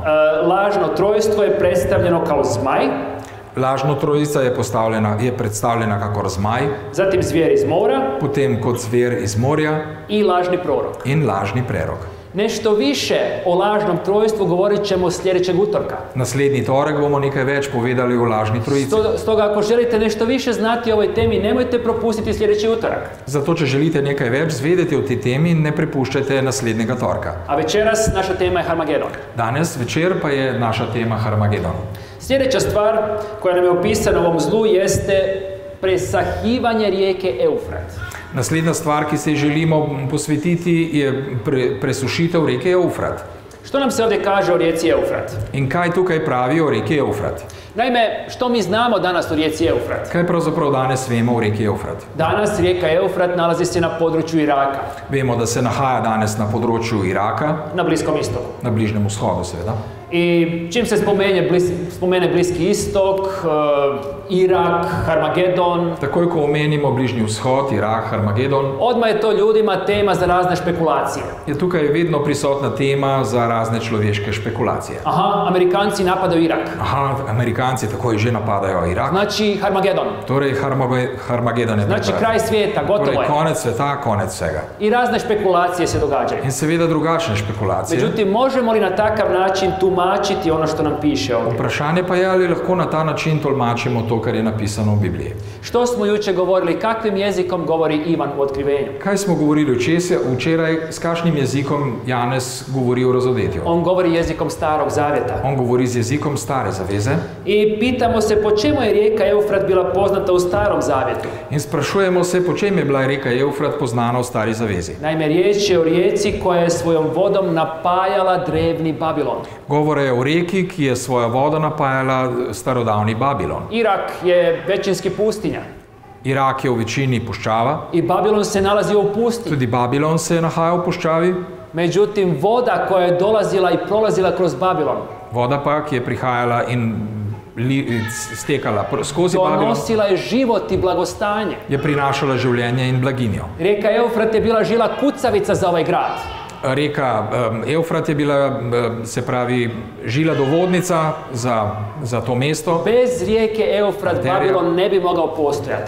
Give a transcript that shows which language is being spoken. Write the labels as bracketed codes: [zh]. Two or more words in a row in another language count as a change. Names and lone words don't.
[hr] Lažno trojstvo je predstavljeno kao zmaj, [sl] Lažna trojica je predstavljena kakor zmaj, [hr] zatim zvijer iz mora [sl] potem kot zver iz morja [hr] i lažni prorok. [sl] in lažni prerok. [hr] Nešto više o lažnom trojstvu govorit ćemo sljedećeg utorka. [sl] Naslednji torek bomo nekaj več povedali o lažni trojici. [hr] Stoga ako želite nešto više znati o ovoj temi, nemojte propustiti sljedeći utorak. [sl] Zato, če želite nekaj več zvedeti o tej temi, ne prepuščajte naslednjega torka. [hr] A večeras naša tema je Harmagedon. [sl] Danes večer pa je naša tema Harmagedon. [hr] Sljedeća stvar koja nam je opisana u ovom zlu jeste presahivanje rijeke Eufrat. [sl] Naslednja stvar, ki se ji želimo posvetiti, je presušitev reke Eufrat. [hr] Što nam se ovdje kaže o rijeci Eufrat? [sl] In kaj tukaj pravi o reki Eufrat? [hr] Naime, što mi znamo danas o rijeci Eufrat? [sl] Kaj pravzaprav danes vemo o reki Eufrat? [hr] Danas rijeka Eufrat nalazi se na području Iraka, [sl] Vemo, da se nahaja danes na področju Iraka, [hr] na Bliskom istoku. [sl] na Bližnjem vzhodu seveda. [hr] I čim se spomene Bliski istok, Irak, Harmagedon, [sl] Takoj, ko omenimo Bližnji vzhod, Irak, Harmagedon, [hr] odmah je to ljudima tema za razne špekulacije. [sl] je tukaj vedno prisotna tema za razne človeške špekulacije. [hr] Aha, Amerikanci napadaju Irak. [sl] Aha, Amerikanci takoj že napadajo Irak. [hr] Znači Harmagedon. [sl] Torej Harmagedon je [hr] Znači [sl] pred [hr] kraj svijeta, gotovo [sl] Torej [hr] je. [sl] konec sveta, konec vsega. [hr] I razne špekulacije se događaju. [sl] In seveda drugačne špekulacije. [hr] Međutim, možemo li na takav način tumačiti ono što nam piše ovdje? [sl] Vprašanje pa je, ali lahko na ta način tolmačimo to, kar je napisano u Bibliji. [hr] Što smo jučer govorili, kakvim jezikom govori Ivan u Otkrivenju? [sl] Kaj smo govorili včeraj, s kakšnim jezikom Janez govori o razodetju? [hr] On govori jezikom Starog Zavjeta. [sl] On govori z jezikom Stare zaveze [hr] I pitamo se po čemu je rijeka Eufrat bila poznata u Starom Zavjetu. [sl] in sprašujemo se, po čem je bila reka Eufrat poznana v Stari zavezi. [hr] Naime, riječ je o rijeci koja je svojom vodom napajala drevni Babilon. [sl] Govore je o reki, ki je svojo vodo napajala starodavni Babilon. [hr] Irak je većinski pustinja [sl] Irak je v večini puščava, [hr] i Babilon se nalazio u pustinji. [sl] tudi Babilon se je nahajal v puščavi, [hr] Međutim, voda koja je dolazila i prolazila kroz Babilon [sl] voda pa, ki je prihajala in stekala skozi Babilon, [hr] donosila je život i blagostanje. [sl] je prinašala življenje in blaginjo. [hr] Rijeka Eufrat je bila žila kucavica za ovaj grad. [sl] Reka Eufrat je bila, se pravi, žila dovodnica za to mesto [hr] Bez rijeke Eufrat Babilon ne bi mogao postojati.